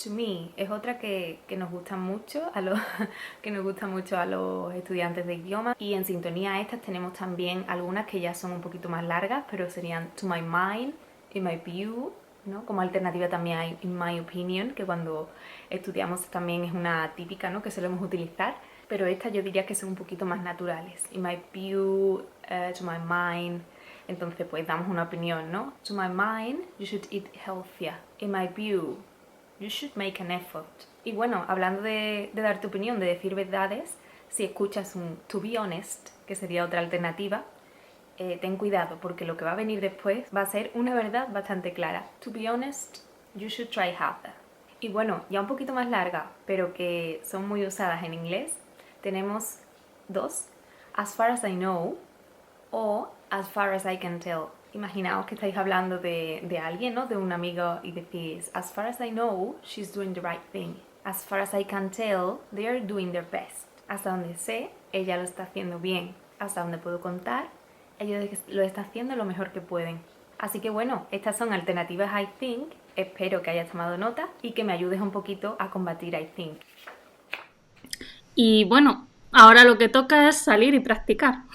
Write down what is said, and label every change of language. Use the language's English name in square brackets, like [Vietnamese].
[English] To me [Spanish] es otra que nos gusta mucho a los estudiantes de idioma, y en sintonía a estas tenemos también algunas que ya son un poquito más largas, pero serían [English] to my mind, in my view, [Spanish] ¿no? Como alternativa también hay [English] in my opinion, [Spanish] que cuando estudiamos también es una típica, ¿no? Que solemos utilizar, pero estas yo diría que son un poquito más naturales. [English] In my view, to my mind. [Spanish] Entonces pues damos una opinión, ¿no? [English] To my mind, you should eat healthier. In my view, you should make an effort. [Spanish] Y bueno, hablando de dar tu opinión, de decir verdades, si escuchas un [English] to be honest, [Spanish] que sería otra alternativa, ten cuidado, porque lo que va a venir después va a ser una verdad bastante clara. [English] To be honest, you should try harder. [Spanish] Y bueno, ya un poquito más larga, pero que son muy usadas en inglés, tenemos dos, [English] as far as I know [Spanish] o [English] as far as I can tell. [Spanish] Imaginaos que estáis hablando de alguien, ¿no? De un amigo, y decís, [English] as far as I know, she's doing the right thing. As far as I can tell, they are doing their best. [Spanish] Hasta donde sé, ella lo está haciendo bien. Hasta donde puedo contar, ellos lo están haciendo lo mejor que pueden. Así que bueno, estas son alternativas [English] I think. [Spanish] Espero que hayas tomado nota y que me ayudes un poquito a combatir [English] I think. [Spanish] Y bueno, ahora lo que toca es salir y practicar.